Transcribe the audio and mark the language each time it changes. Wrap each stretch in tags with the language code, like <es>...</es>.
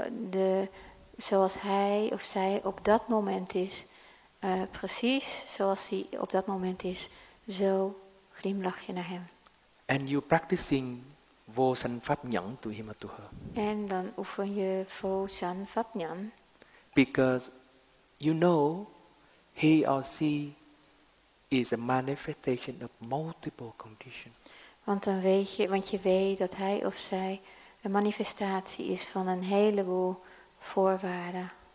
<nl>Dus, zoals hij of zij op dat moment is, precies zoals hij op dat moment is, zo glimlach je naar hem.</nl> <en>And you practicing vô sanh pháp nhẫn to him or to her.</en> <nl>En dan oefen je Vô San Phap Nhan.</nl> <en>Because you know he or she is a manifestation of multiple conditions.</en> <nl>Want je weet dat hij of zij een manifestatie is van een heleboel voorwaarden.</nl>